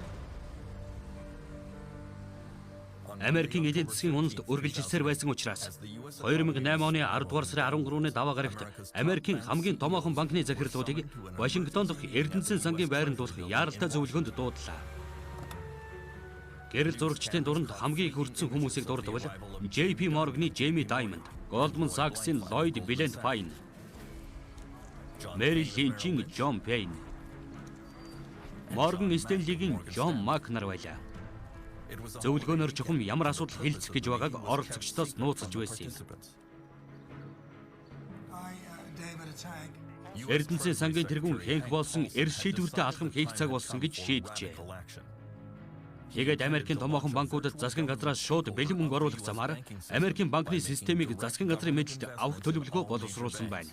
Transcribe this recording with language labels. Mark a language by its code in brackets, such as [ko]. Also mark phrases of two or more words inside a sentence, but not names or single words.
[mn] Америкийн эдийн засгийн уналд үргэлжилсээр байсан учраас 2008 оны 10 дугаар сарын 13-ны даваа гарагт Америкийн хамгийн томоохон банкны захирлуудыг Вашингтон дахь Эрдэнэсийн сангийн байранд дуулах яаралтай зөвлөгөөнд дуудлаа. Гэрэл зурагчдын дунд хамгийн их хүрдсэн хүмүүсийг дурдвал JP Morgan-ы Jamie Dimon, Goldman Sachs-ын Lloyd Blankfein, Merrill Lynch-ийн John Payne, Morgan Stanley-гийн John Mack нар байлаа. Зөвлөгөөнөр чухам ямар асуудал хэлцэх гэж байгааг оролцогчдоос нууцлж байсан юм. Эрдэнэсийн сангийн тэргүүн Хэнк болсон эрс шийдвэртэй алхам хийх цаг болсон гэж шийджээ. Тэгээд Америкийн томоохон банкудад засгийн газраас шууд бэлэн мөнгө оруулах замаар Америкийн банкны системийг засгийн газрын мэдэлд авах төлөвлөгөө боловсруулсан байна.